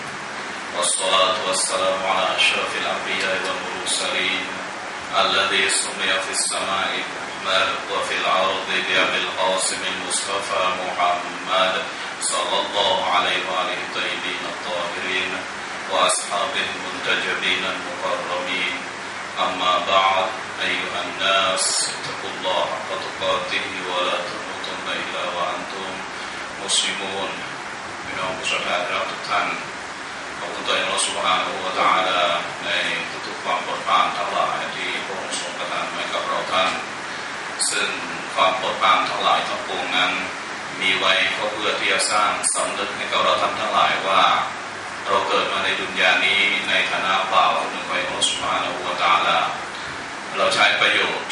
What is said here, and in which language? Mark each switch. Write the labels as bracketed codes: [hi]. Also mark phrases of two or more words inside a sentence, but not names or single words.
[ar] والصلاة والسلام على أشرف الأنبياء والمرسلين الذي سمي في السماء وفي الأرض بأبي القاسم المصطفى محمد صلى الله عليه وآله الطيبين الطاهرين وأصحابه المنتجبين المكرمين أما بعد أيها الناس اتقوا الله حق تقاته ولا تموتن إلا وأنتم [th] مسلمون พี่น้องผู้ศรัทธาทุกท่านขอบคุณต่ออัลเลาะห์ [ar] سبحانه وتعالى [th] ในทุกๆความโปรดปรานทั้งหลายที่พระองค์ทรงประทานให้กับเราท่านซึ่งความโปรดปรานทั้งหลายทั้งปวงนั้นมีไว้ก็ เพื่อที่จะสร้างสำนึกให้กับเราท่านทั้งหลายว่าเราเกิดมาในดุนยานี้ในฐานะบ่าวของอัลเลาะห์ [ar] سبحانه وتعالى [th] เราใช้ประโยชน์ทุก